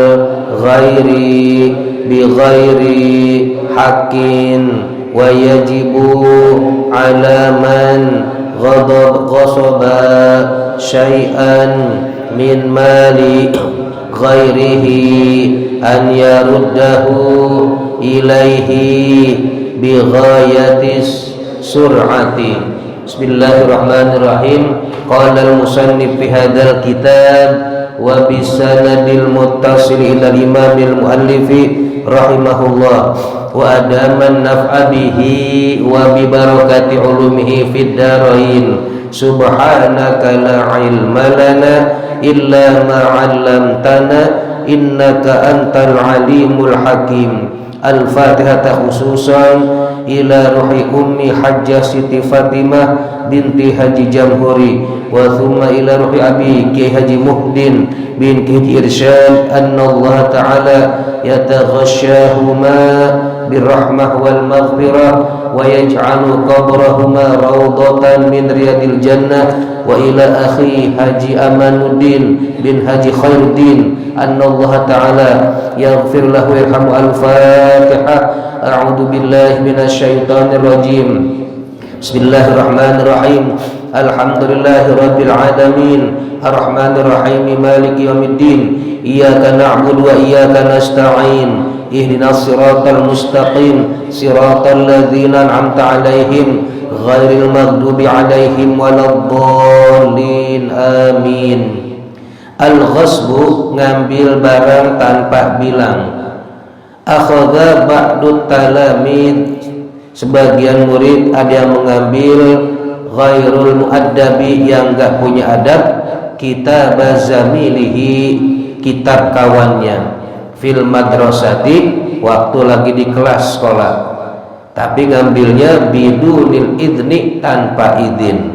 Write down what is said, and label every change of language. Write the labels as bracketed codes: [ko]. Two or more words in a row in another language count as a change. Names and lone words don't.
[ar] غير بغير حق ويجب على من غصب شيئا من مال غيره أن يرده إليه بغاية السرعة. Bismillahirrahmanirrahim. قال المصنف في هذا الكتاب وبسنده المتصل إلى إمام المؤلف رحمه الله وأدام النفع به وببركات علومه في الدارين. سبحانك لا علم لنا إلا ما علمتنا إنك أنت العليم الحكيم. الفاتحة خصوصا إلى روح أمي الحاجة سيتي فاطمة بنت الحاج جمهوري ثم إلى روح أبي كياهي الحاج محي الدين بن الحاج إرشاد أن الله تعالى يتغشاهما بالرحمة والمغفرة ويجعل قبرهما روضة من رياض الجنة وإلى أخي الحاج أمان الدين بن الحاج خير الدين أن الله تعالى يغفر له يرحمه. Al-Fatihah. أعوذ بالله من الشيطان الرجيم بسم الله الرحمن الرحيم. الحمد لله رب العالمين الرحمن الرحيم مالك يوم الدين إياك نعبد وإياك نستعين اهدنا الصراط المستقيم صراط الذين أنعمت عليهم غير المغضوب عليهم ولا الضالين آمين. [id] Al-ghasbu ngambil barang tanpa bilang. [ar] أخذ بعض التلاميذ, [id] sebagian murid ada yang mengambil [ar] غير المؤدب, [id] yang enggak punya adab, [ar] كتاب زميله, [id] kitab kawannya, [ar] في المدرسة, [id] waktu lagi di kelas sekolah, tapi ngambilnya [ar] بدون الإذن, [id] tanpa izin.